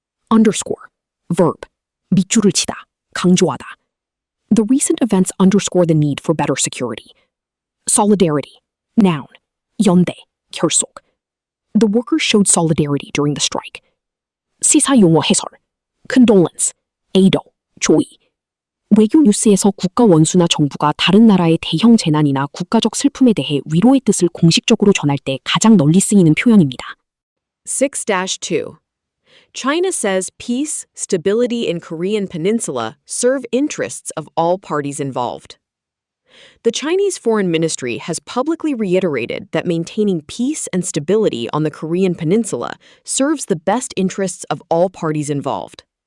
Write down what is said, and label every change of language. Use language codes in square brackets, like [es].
[en] Underscore, verb. [ko] 밑줄을 치다, 강조하다. [en] The recent events underscore the need for better security. Solidarity, noun. [ko] 연대, 결속. [en] The workers showed solidarity during the strike. [ko] 시사용어 해설. [en] Condolence, [ko] ado, 조의. 외교 뉴스에서 국가 원수나 정부가 다른 나라의 대형 재난이나 국가적 슬픔에 대해 위로의 뜻을 공식적으로 전할 때 가장 널리 쓰이는 표현입니다. [en] 6-2. China says peace, stability in Korean peninsula serve interests of all parties involved. The Chinese Foreign Ministry has publicly reiterated that maintaining peace and stability on the Korean peninsula serves the best interests of all parties involved.